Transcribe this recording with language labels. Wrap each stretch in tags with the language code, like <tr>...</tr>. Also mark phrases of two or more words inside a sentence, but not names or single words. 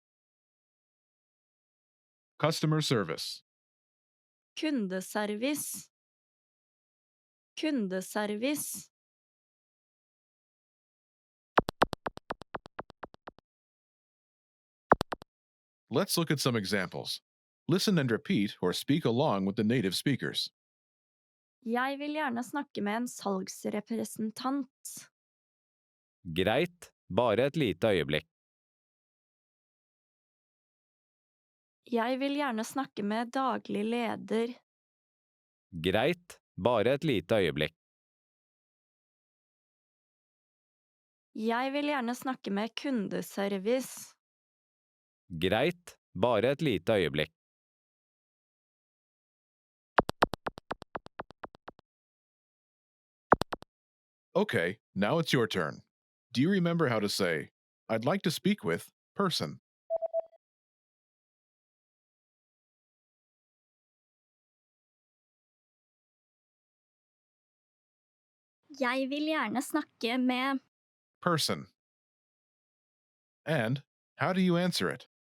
<en>Customer service.</en> <no>Kundeservice. Kundeservice.</no> <en>Let's look at some examples. Listen and repeat or speak along with the native speakers.</en> <no>Jeg vil gjerne snakke med en salgsrepresentant. Greit, bare et lite øyeblikk. Jeg vil gjerne snakke med daglig leder. Greit, bare et lite øyeblikk. Jeg vil gjerne snakke med kundeservice. Greit, bare et lite øyeblikk.</no> <en>Okay, now it's your turn. Do you remember how to say, I'd like to speak with person?</en> <no>Jeg vil gjerne snakke med.</no> <en>Person. And how do you answer it?</en>